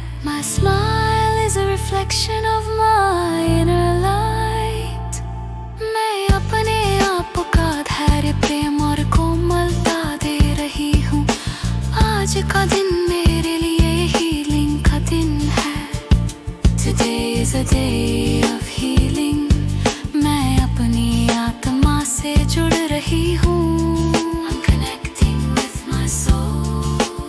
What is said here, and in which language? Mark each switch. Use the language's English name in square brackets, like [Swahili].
[English] My smile is a reflection of my inner light. [Hindi] मैं अपने आप का धैर्य, प्रेम और कोमलता दे रही हूँ। आज का दिन मेरे लिए हीलिंग का दिन है। [English] Today is a day of healing. [Hindi] मैं अपनी आत्मा से जुड़ रही हूँ। [English] I'm connecting with my soul.